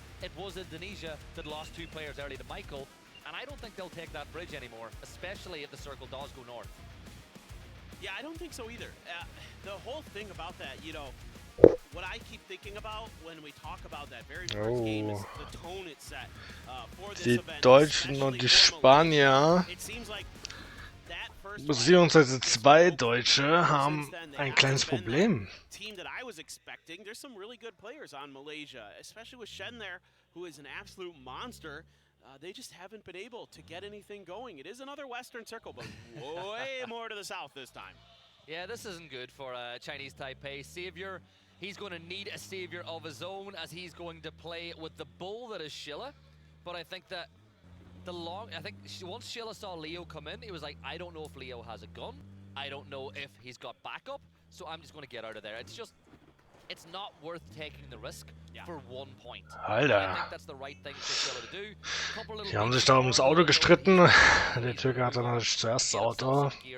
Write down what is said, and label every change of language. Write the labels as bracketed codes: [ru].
[en] It was Indonesia that lost 2 players early to Michael, and I don't think they'll take that bridge anymore, especially if the circle does go north. Yeah, I don't think so either. The whole thing about that, you know, what I keep thinking about when we talk about that very first game is the tone it's set for this event. [de] Die Deutschen und die Spanier, [en] It seems like [de] beziehungsweise 2 Deutsche, haben ein kleines Problem. [en] Team that I was expecting. There's some really good players on Malaysia, especially with Shen there, who is an absolute monster. They just haven't been able to get anything going. It is another Western circle, but way more to the south this time. Yeah, this isn't good for Chinese Taipei. Savior, he's going to need a savior of his own, as he's going to play with the bull that is Shilla. But I think that once Shilla saw Leo come in, he was like, I don't know if Leo has a gun. I don't know if he's got backup. So I'm just going to get out of there. It's not worth taking the risk for 1 point. [de] Alter. [en] I think that's the right thing for Shilla to do. [de] Die haben sich da ums Auto gestritten. Der Türke hat dann natürlich zuerst das Auto.